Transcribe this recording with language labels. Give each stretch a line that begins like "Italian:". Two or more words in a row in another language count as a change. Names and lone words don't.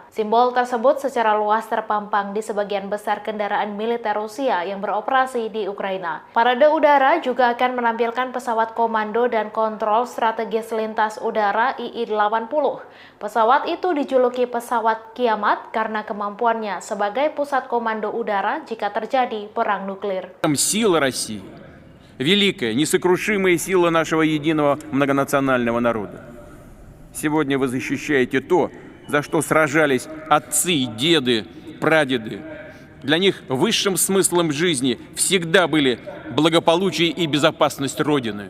Indonesian: Simbol tersebut secara luas terpampang di sebagian besar kendaraan militer Rusia yang beroperasi di Ukraina. Parade udara juga akan menampilkan pesawat komando dan kontrol strategis lintas udara II-80. Pesawat itu dijuluki pesawat kiamat karena kemampuannya sebagai pusat komando udara jika terjadi perang nuklir.
Russian: Сила России. Великая, несокрушимая сила нашего единого многонационального народа. Сегодня вы защищаете то, за что сражались отцы, деды, прадеды. Для них высшим смыслом жизни всегда были благополучие и безопасность Родины.